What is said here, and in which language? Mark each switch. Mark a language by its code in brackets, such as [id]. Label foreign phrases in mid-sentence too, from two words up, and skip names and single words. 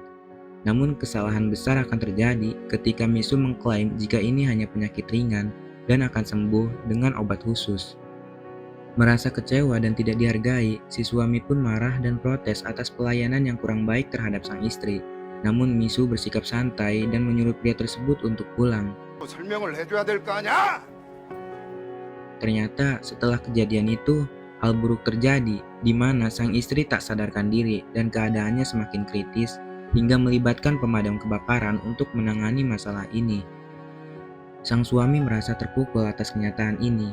[id] Namun kesalahan besar akan terjadi ketika Misu mengklaim jika ini hanya penyakit ringan dan akan sembuh dengan obat khusus. Merasa kecewa dan tidak dihargai, si suami pun marah dan protes atas pelayanan yang kurang baik terhadap sang istri. Namun Misu bersikap santai dan menyuruh pria tersebut untuk pulang. [ko] 설명을 해줘야 될 거 아니야? [id] Ternyata setelah kejadian itu, hal buruk terjadi di mana sang istri tak sadarkan diri dan keadaannya semakin kritis hingga melibatkan pemadam kebakaran untuk menangani masalah ini. Sang suami merasa terpukul atas kenyataan ini.